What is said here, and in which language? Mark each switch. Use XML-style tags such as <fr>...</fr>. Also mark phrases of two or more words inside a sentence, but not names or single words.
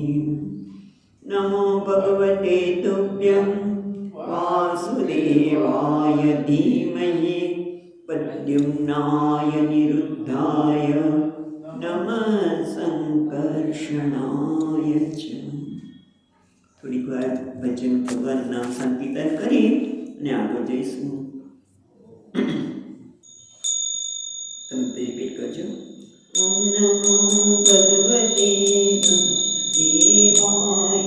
<sa>नमो भगवते तुभ्यं वासुदेवाय धीमहि प्रद्युम्नाय निरुद्धाय नमः संकर्षणाय च।</sa> <gu>થોડીક વાર ભજન ભગવાનનું નામ સંકીર્તન કરી અને આગળ જઈશું. તમે રિપીટ કરજો.</gu> <sa>ॐ नमो भगवते वासुदेवाय.</sa>